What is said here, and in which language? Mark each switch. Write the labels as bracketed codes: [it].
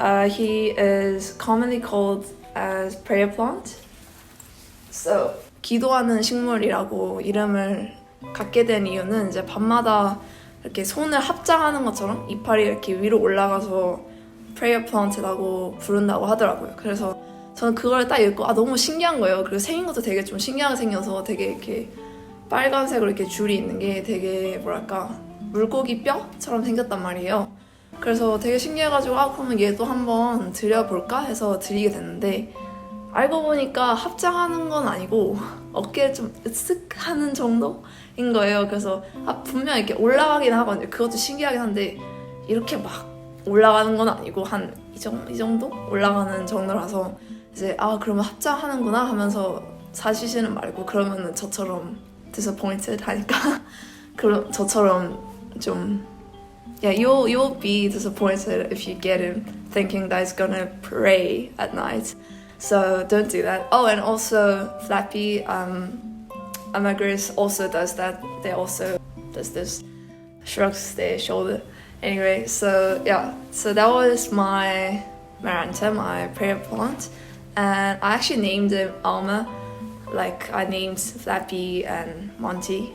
[en] He is commonly called as prayer plant. [ko] So, 기도하는 식물이라고 이름을 갖게 된 이유는 이제 밤마다 이렇게 손을 합장하는 것처럼 이파리 이렇게 위로 올라가서 prayer plant라고 부른다고 하더라고요. 그래서 저는 그걸 딱 읽고 너무 신기한 거예요. 그리고 생긴 것도 되게 좀 신기하게 생겨서 되게 이렇게 빨간색으로 이렇게 줄이 있는 게 되게 뭐랄까 물고기 뼈처럼 생겼단 말이에요. 그래서 되게 신기해가지고 그러면 얘도 한번 들여볼까 해서 들이게 됐는데 알고 보니까 합장하는 건 아니고 어깨에 좀 으쓱하는 정도인 거예요. 그래서 분명 이렇게 올라가긴 하거든요. 그것도 신기하긴 한데 이렇게 막 올라가는 건 아니고 한 이 정도 올라가는 정도라서 이제 그러면 합장하는구나 하면서 사시지는 말고 그러면은 저처럼 disappointed 하니까 그럼 저처럼 좀 [en] you'll be disappointed if you get him thinking that he's gonna pray at night. So don't do that. And also Flappy Amagris also does that. They also does this, shrugs their shoulder. Anyway, so that was my Maranta, my prayer plant. And I actually named him Alma, like I named Flappy and Monty.